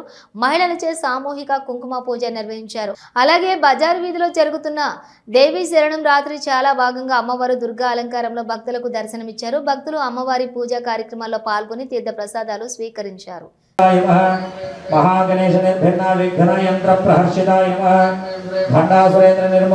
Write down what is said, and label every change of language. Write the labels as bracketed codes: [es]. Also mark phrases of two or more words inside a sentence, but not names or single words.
[te] మహిళలచే సామూహిక కుంకుమ పూజ నిర్వహించారు. అలాగే బజారు వీధిలో జరుగుతున్న దేవి శరణం రాత్రి చాలా భాగంగా అమ్మవారు దుర్గా అలంకారంలో భక్తులకు దర్శనమిచ్చారు. భక్తులు అమ్మవారి పూజా కార్యక్రమాల్లో పాల్గొని తీర్థ ప్రసాదాలు స్వీకరించారు. [sa] महागणेश निर्भिन्ना विघ्न यंत्र प्रहर्षिताय नमः भंडासुरेंद्र निर्मल